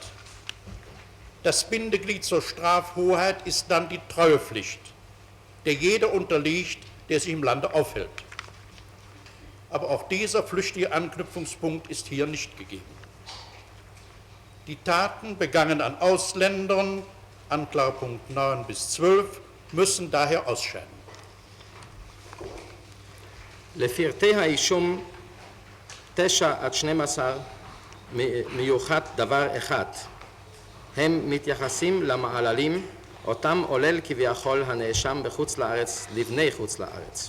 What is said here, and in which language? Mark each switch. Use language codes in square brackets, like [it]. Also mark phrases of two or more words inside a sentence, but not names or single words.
[de] Das Bindeglied zur Strafhoheit ist dann die Treuepflicht, der jeder unterliegt, der sich im Lande aufhält. Aber auch dieser flüchtige Anknüpfungspunkt ist hier nicht gegeben. Die Taten begangen an Ausländern, Anklagepunkt 9 bis 12, müssen daher ausscheiden. [he] לפרטי האישום 9 עד 12 מיוחד דבר אחד, הם מתייחסים למעללים אותם עולל כביכול הנאשם בחוץ לארץ לבני חוץ לארץ.